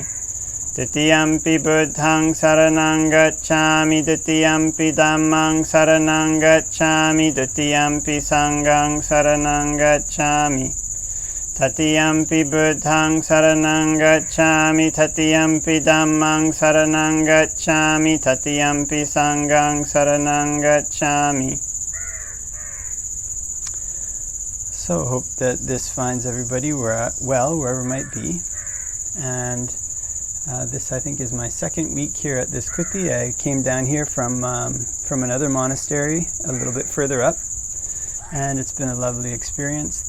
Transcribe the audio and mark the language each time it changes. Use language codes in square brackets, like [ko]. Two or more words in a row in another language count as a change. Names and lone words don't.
[pi] Tatiyampi Buddhaṃ saraṇaṃ gacchāmi, Tatiyampi Dhammaṃ saraṇaṃ gacchāmi, Tatiyampi Sanghaṃ saraṇaṃ gacchāmi. Tatiyampi Buddhaṃ saraṇaṃ gacchāmi, Tatiyampi Dhammaṃ saraṇaṃ gacchāmi, Tatiyampi Sanghaṃ saraṇaṃ gacchāmi. [en] So hope that this finds everybody well, wherever it might be. And this, I think, is my second week here at this kuti. I came down here from another monastery a little bit further up, and it's been a lovely experience.